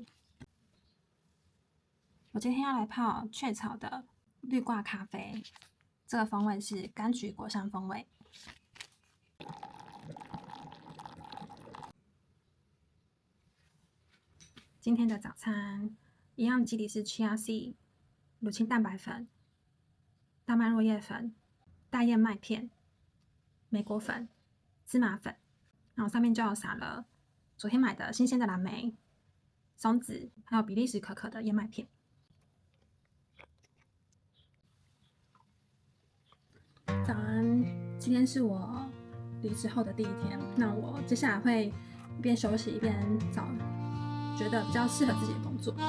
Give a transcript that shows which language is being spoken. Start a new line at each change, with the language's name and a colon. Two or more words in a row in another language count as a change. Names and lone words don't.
Chinese: 我今天要來泡雀巢的綠掛咖啡，這個風味是柑橘果香風味。今天的早餐一樣，基底是
English: Chia Seed、
Chinese: 乳清蛋白粉、大麥落葉粉、大燕麥片、莓果粉、芝麻粉，然後上面就撒了昨天買的新鮮的藍莓、松子，還有比利時可可的燕麥片。早安，今天是我離職後的第一天，那我接下來會一邊休息一邊找覺得比較適合自己的工作。